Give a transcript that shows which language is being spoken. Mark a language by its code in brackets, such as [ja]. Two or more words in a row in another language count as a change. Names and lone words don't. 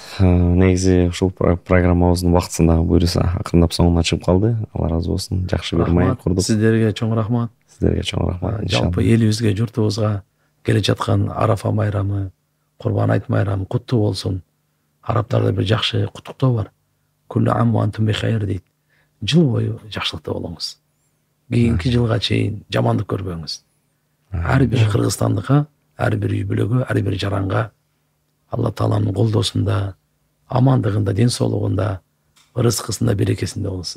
[ky] Негизи ушул программабыздын убактысында буюрса акырындап соңуна чыгып калды. Алла ыраазы болсун. Жакшы бир маек курдук. Сиздерге чоң рахмат. Сиздерге чоң рахмат. Жалпы элибизге, журтубузга келе жаткан Арафа майрамы, Курбан айт майрамы куттуу болсун. Арабтарда бир жакшы куттуктоо бар. [ar] كل عام وأنتم بخير дейт. [ky] Жыл бою жакшылыкта болуңуз. Кийинки жылга чейин жамандык көрбөңүз. Ар бир кыргызстандыкка, ар бир үй бүлөгө, ар бир жаранга Алла Тааланын колдосунда, амандыгында, ден соолугунда, рызкысында, берекесинде болсун.